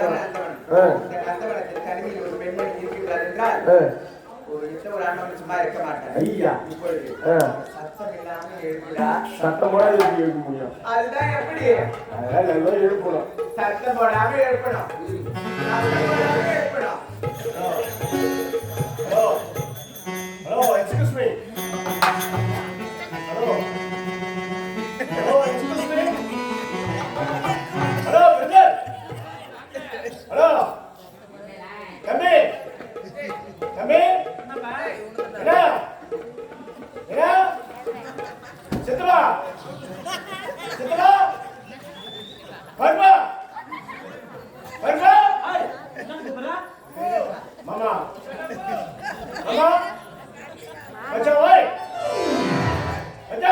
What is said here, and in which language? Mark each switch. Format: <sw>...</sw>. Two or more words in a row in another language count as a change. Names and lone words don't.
<ta>இந்த கந்தவனத்தில் தனிமையில் ஒரு பெண்மணி இருக்கிறார் என்றால் ஒரு ஆணவன் சும்மா இருக்க மாட்டேன். ஐயா இப்பொழுது சத்தம் இல்லாமல் எழுப்புடா. சத்தம் போட எழுப்ப முடியும். அதுதான் எப்படி? அதெல்லாம் நல்லா எழுப்பணும். சத்தம் போடாம எழுப்பணும். சத்தம் போடாம எழுப்பணும்.</ta> <en>Hello, excuse me. Hello, excuse me. Hello, brother. Hello. Come in. Come in. Ina. Ina. Chitra. Chitra. Varma. Varma. Mama. Mama. Baca oi. Baca.</en>